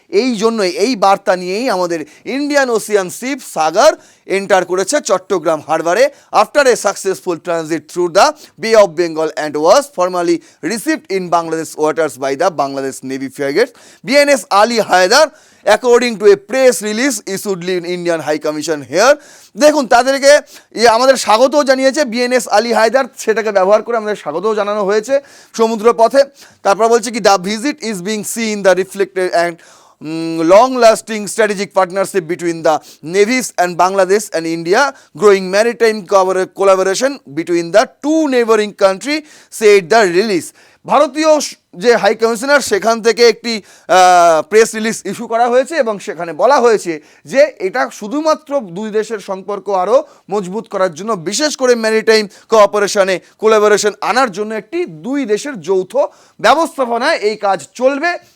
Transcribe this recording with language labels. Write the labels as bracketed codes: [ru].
[bn] এই জন্যই, এই বার্তা নিয়েই আমাদের ইন্ডিয়ান ওশিয়ান শিপ সাগর এন্টার করেছে Chittagong হারবারে [en] After a successful transit through the bay of Bengal and was formally received in Bangladesh waters by the Bangladesh navy frigates BNS Ali Haider, according to a press release issued in Indian high commission here. [bn] দেখুন, তাদেরকে আমাদের স্বাগতও জানিয়েছে BNS Ali Haider, সেটাকে ব্যবহার করে আমাদের স্বাগতও জানানো হয়েছে সমুদ্র পথে। তারপর বলছে কি, [en] The visit is being seen the reflected and long-lasting strategic partnership between the navies and Bangladesh and India, growing maritime collaboration between the two neighboring countries, said the release. [bn] ভারতীয় যে হাই কমিশনার সেখান থেকে একটি press release issue করা হয়েছে এবং সেখানে বলা হয়েছে যে এটা শুধুমাত্র দুই দেশের সম্পর্ক আরও মজবুত করার জন্য, বিশেষ করে ম্যারিটাইম কোঅপারেশনে কোলাবোরেশন আনার জন্য একটি দুই দেশের যৌথ ব্যবস্থাপনায় এই কাজ চলবে।